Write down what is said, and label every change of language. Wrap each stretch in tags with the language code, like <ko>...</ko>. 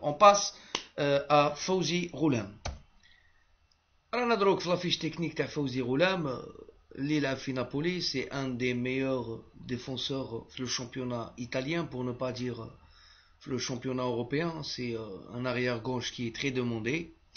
<fr>On passe à Fawzi Ghoulam.</fr> <ar>رانا دروك في لافيش تكنيك تاع فوزي غلام اللي لعب في نابولي.</ar> <fr>سي ان دي ميور ديفونسور في لو شامبيونات italien, pour ne pas dire le championnat européen. C'est un arrière gauche qui est très demandé.</fr>